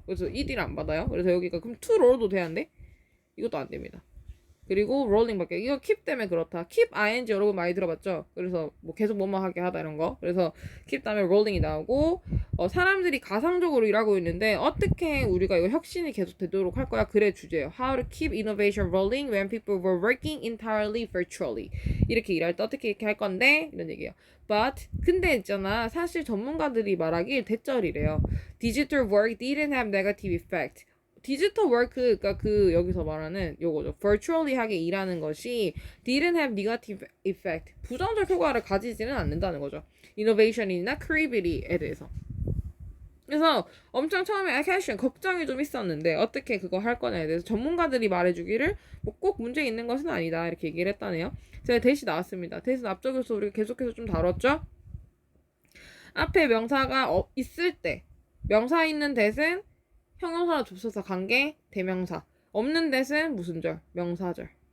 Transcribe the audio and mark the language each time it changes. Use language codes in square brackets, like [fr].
[ko] 그래서 ed를 안 받아요. 그래서 여기가 그럼 to roll도 돼야한데 이것도 안 됩니다. 그리고 rolling밖에 이거 keep 때문에 그렇다. keep ing 여러분 많이 들어봤죠? 그래서 뭐 계속 뭐뭐 하게 하다 이런 거. 그래서 keep 다음에 rolling이 나오고 사람들이 가상적으로 일하고 있는데 어떻게 우리가 이거 혁신이 계속 되도록 할 거야? 글의 주제예요. [en] How to keep innovation rolling when people were working entirely virtually. [ko] 이렇게 일할 때 어떻게 이렇게 할 건데 이런 얘기예요. But 근데 있잖아. 사실 전문가들이 말하길 대절이래요. [en] Digital work didn't have negative effect. [ko] 디지털 워크, 그러니까 그 여기서 말하는 요거죠. [en] virtually [ko] 하게 일하는 것이 [en] didn't have negative effect. [ko] 부정적 효과를 가지지는 않는다는 거죠. innovation이나 creativity에 대해서. 그래서 엄청 처음에 question, 걱정이 좀 있었는데 어떻게 그거 할 거냐에 대해서 전문가들이 말해주기를 뭐 꼭 문제 있는 것은 아니다 이렇게 얘기를 했다네요. 제가 대시 나왔습니다. 대시 앞쪽에서 우리가 계속해서 좀 다뤘죠. 앞에 명사가 있을 때 명사 있는 대신 형용사나 접속사 관계 대명사 없는 대신 무슨 절? 명사절.